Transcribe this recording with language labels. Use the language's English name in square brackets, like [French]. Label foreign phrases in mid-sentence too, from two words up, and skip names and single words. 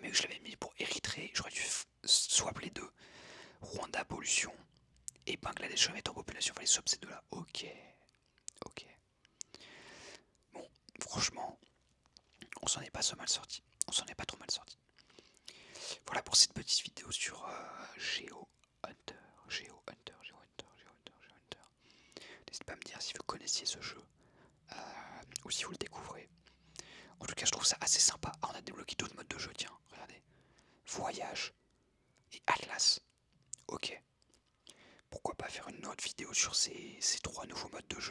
[French] Mais je l'avais mis pour Érythrée, j'aurais dû swap les deux. Rwanda, pollution, et Bangladesh remettre en population, fallait swap ces deux-là. Ok, ok. Bon, franchement, on s'en est pas so mal sorti. On s'en est pas trop mal sorti. Voilà pour cette petite vidéo sur Geo Hunter. Geo Hunter, Geo Hunter, Geo Hunter, Geo Hunter. N'hésitez pas à me dire si vous connaissiez ce jeu ou si vous le découvrez. En tout cas, je trouve ça assez sympa. Ah, on a débloqué d'autres modes de jeu, tiens, regardez. Voyage et Atlas. Ok. Pourquoi pas faire une autre vidéo sur ces trois nouveaux modes de jeu.